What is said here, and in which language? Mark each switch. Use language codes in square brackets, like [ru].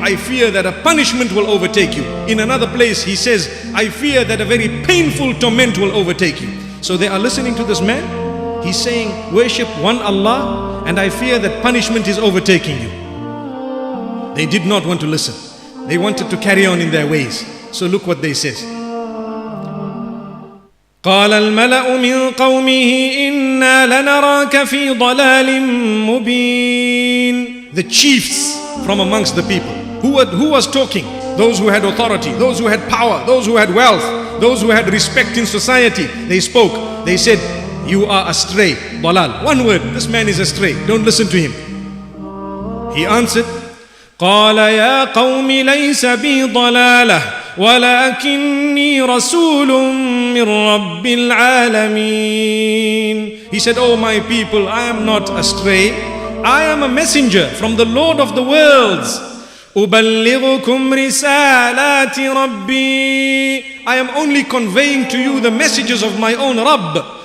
[en] I fear that a punishment will overtake you. In another place He says, I fear that a very painful torment will overtake you. So they are listening to this man. He's saying, worship one Allah, and I fear that punishment is overtaking you. They did not want to listen. They wanted to carry on in their ways. So look what they said. [ar] قال الملأ من قومه إنا لنراك في ضلال مبين. [en] The chiefs from amongst the people. Who was talking? Those who had authority, those who had power, those who had wealth, those who had respect in society. They spoke. They said, "You are astray." Dalal. One word. This man is astray. Don't listen to him. He answered, [ar] قال يا قوم ليس بي ضلالة ولكني رسول من رب العالمين. [en] He said, "Oh my people, I am not astray. I am a messenger from the Lord of the worlds. [ar] أبلغكم رسالات ربي. [en] I am only conveying to you the messages of my own Rabb.